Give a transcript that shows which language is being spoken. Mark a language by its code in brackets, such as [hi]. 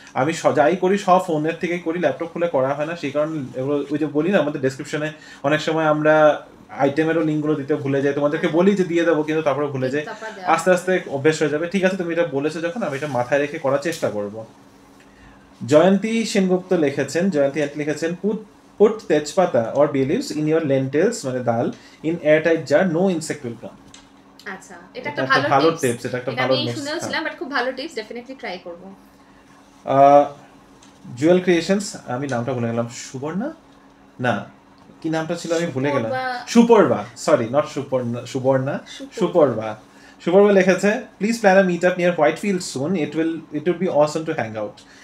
[bn] আমি যাই করি সব ফোনের থেকেই করি, ল্যাপটপ খুলে করা হয় না। সেই কারণে এগুলো ওই যে বলি না, আমাদের ডেসক্রিপশনে অনেক সময় আমরা আইটেমেরও লিঙ্কগুলো দিতে ভুলে যাই, তোমাদেরকে বলি যে দিয়ে দেবো, কিন্তু তারপরে ভুলে যাই। আস্তে আস্তে অভ্যেস হয়ে যাবে। ঠিক আছে, তুমি এটা বলেছো যখন, আমি এটা মাথায় রেখে করার চেষ্টা করবো। জয়ন্তী সেনগুপ্ত লিখেছেন, জয়ন্তী আন্টি লিখেছেন [en] put tejpata or bay leaves in your lentils [bn] মানে ডাল [en] in airtight jar, no insect will come। [bn] আচ্ছা, এটা একটা ভালো টিপস। এটা একটা ভালো টিপস, আমি শুনেছিলাম, বাট খুব ভালো টিপস, ডেফিনেটলি ট্রাই করব। জুয়েল ক্রিয়েশনস, আমি নামটা ভুলে গেলাম, সুবর্ণা না কি নামটা ছিল আমি ভুলে গেলাম, সুপর্বা। Suparba, sorry not Suparna, Suborna, Suparba. সুপর্বা লিখেছে [en] Please plan a meet up near Whitefield soon, it will be awesome to hang out.